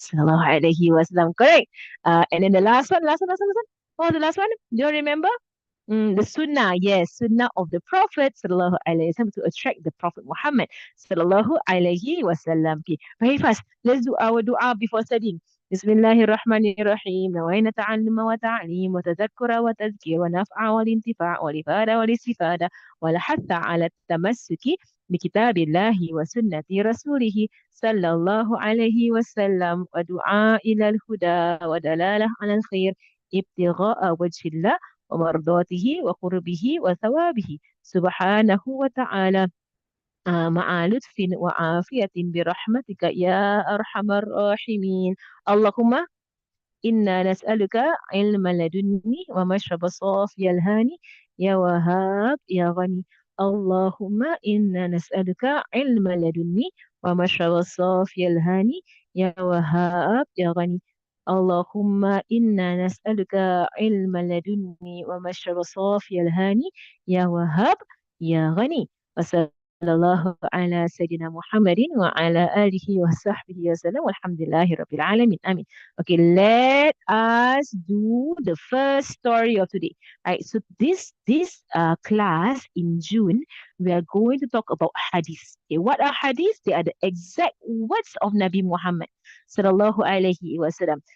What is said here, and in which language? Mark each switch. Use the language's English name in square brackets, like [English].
[English] Sallallahu Alaihi Wasallam. Correct. And then the last one. Oh, the last one. Do you remember? The sunnah, yes, sunnah of the Prophet sallallahu alaihi wasallam to attract the Prophet Muhammad sallallahu alaihi wasallam. Okay, very fast. Let's do our dua before studying. [Arabic] Bismillahirrahmanirrahim. نوينا تعلم وتعليم وتذكر وتذكير ونفع والانتفاع والإفادة والاستفادة والحث على التمسك بكتاب الله وسنة رسوله صلى الله عليه وسلم ودعاء إلى الهدى ودلالة على الخير ابتغاء وجه الله ومرضاته وقربه وثوابه سبحانه وتعالى مع لطف وعافية برحمتك يا أرحم الراحمين اللهم إنا نسألك علم لدني ومشرب صافي الهاني يا وهاب يا غني اللهم إنا نسألك علم لدني ومشرب صافي الهاني يا وهاب يا غني اللهم إنا نسألك علم لدني ومشرب صافي الهاني يا وهاب يا غني وصلى الله على سيدنا محمد وعلى آله وصحبه وسلم والحمد لله رب العالمين آمين. [English] Okay, let us do the first story of today. Right, so this class in June, we are going to talk about hadith. Okay, what are hadith? They are the exact words of Nabi Muhammad sallallahu alaihi wasallam.